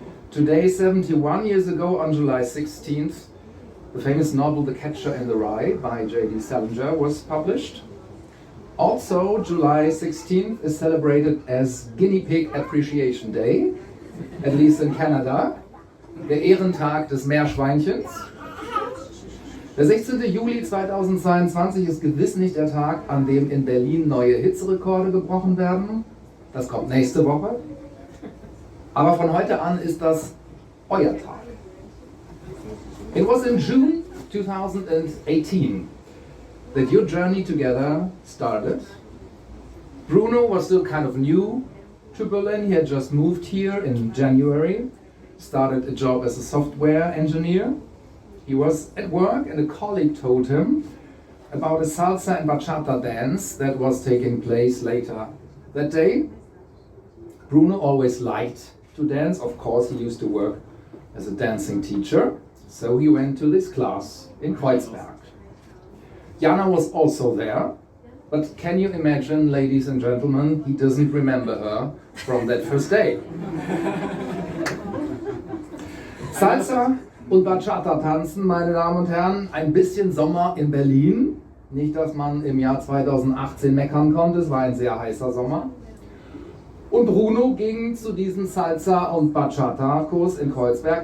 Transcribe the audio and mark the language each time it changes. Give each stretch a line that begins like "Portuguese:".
English: Today, 71 years ago, on July 16th, the famous novel The Catcher in the Rye by J.D. Salinger was published. Also, July 16th is celebrated as Guinea Pig Appreciation Day, at least in Canada,
German: der Ehrentag des Meerschweinchens. Der 16. Juli 2022 ist gewiss nicht der Tag, an dem in Berlin neue Hitzerekorde gebrochen werden. Das kommt nächste Woche. Aber von heute an ist das euer Tag.
English: It was in June 2018 that your journey together started. Bruno was still kind of new to Berlin. He had just moved here in January, started a job as a software engineer. He was at work and a colleague told him about a salsa and bachata dance that was taking place later that day. Bruno always liked to dance. Of course, he used to work as a dancing teacher, so he went to this class in Kreuzberg. Jana was also there, but can you imagine, ladies and gentlemen, he doesn't remember her from that first day.
German: Salsa und Bachata tanzen, meine Damen und Herren, ein bisschen Sommer in Berlin. Nicht, dass man im Jahr 2018 meckern konnte, es war ein sehr heißer Sommer. Und Bruno ging zu diesem Salsa- und Bachata-Kurs in Kreuzberg.